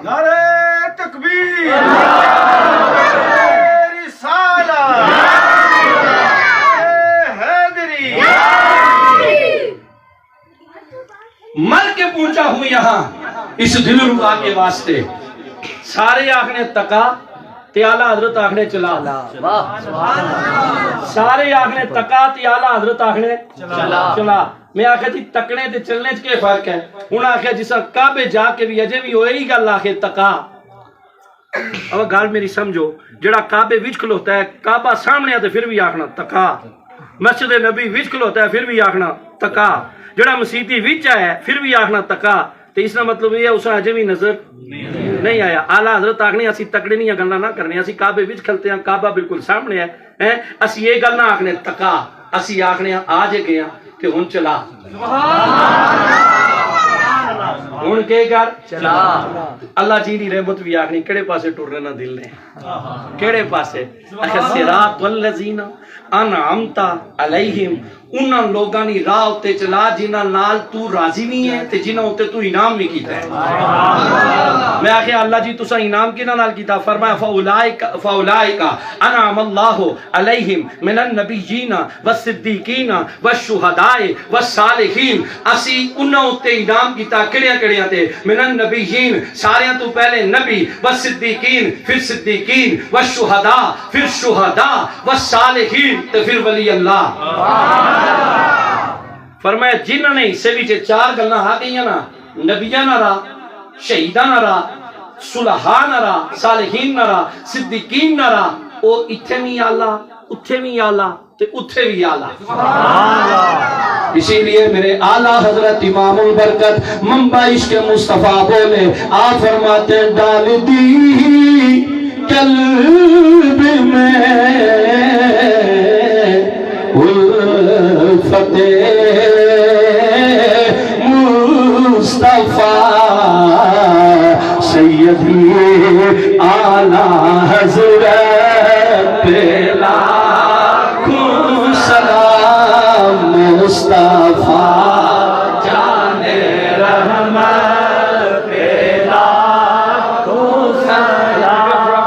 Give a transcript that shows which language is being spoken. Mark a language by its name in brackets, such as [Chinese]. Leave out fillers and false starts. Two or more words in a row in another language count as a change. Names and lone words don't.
[Urdu] نعرہ تکبیر، رسالہ، حیدری، مر کے پہنچا ہوں یہاں اس دل ربا کے واسطے۔ [Punjabi] سارے آخنے تکا تے آلہ حضرت آخنے چلا، سارے آخنے تکا تے آلہ حضرت آخنے چلا۔ میں آخیا جی تکنے تے چلنے چ کے فرق ہے؟ انہوں نے آخیا جسا کعبے جا کے بھی اجے بھی وہی گل آخے تکا۔ اب گل میری سمجھو، جڑا کعبے وچ کھلوتا ہے، کعبہ سامنے ہے تے پھر بھی آخنا تکا، مسجد نبی وچ کھلوتا ہے پھر بھی آخنا تکا، جڑا مسیتی وچ ہے پھر بھی آخنا تکا۔ [Urdu] تو اس کا مطلب یہ ہے اسے اجے بھی نظر نہیں آیا۔ [Punjabi] آلہ حضرت آخنے اسی تکڑے نہیں گلاں نہ کرنے، اسی کعبے وچ کھلتے ہیں، کعبہ بالکل سامنے ہے، اسی یہ گل نہ آخنے تکا، اسی آخنے آ جے گیا کہ ہن چلا، ہن کے کر چلا۔ اللہ جی دی رحمت بھی آخنی کہڑے پاسے ٹرنے نہ دل نے، کہڑے پاسے؟ [Arabic] صراط الذین انعمت علیہم، [Punjabi] انہاں لوگاں دی راہ تے چلا جنہاں نال تو راضی نہیں ہے تے جنہاں تے تو انعام نہیں کیتا ہے۔ میں آخیا اللہ جی تساں انعام کنہاں نال کیتا؟ فرمایا [Arabic] فاولائک انعم اللہ علیہم من النبیین والصدیقین والشہداء والصالحین، [Punjabi] اسی انہاں تے انعام کیتا کڑیاں تے؟ [Arabic] من النبیین [Punjabi] ساریاں تو پہلے نبی، والصدیقین پھر صدیقین، والشہداء پھر شہداء، والصالحین تے پھر ولی اللہ۔ فرمایا جنہاں نے حصے وچ چار گلاں آ گئیاں نا، نبیاں نہ راہ، شہیداں نہ راہ، صلحاء نہ راہ، صالحین نہ راہ، صدیقین نہ راہ، او اتھے بھی آلہ، اتھے بھی آلہ تے اتھے بھی آلہ۔ [Urdu] اسی لیے میرے اعلیٰ حضرت امام البرکت منبع عشق مصطفیٰ بولے، آپ فرماتے ڈال دی قلب میں الفتح مصطفیٰ سیدی اعلیٰ حضرت پہ لاکھوں سلام، مصطفیٰ جانے رحمت پہ لاکھوں سلام۔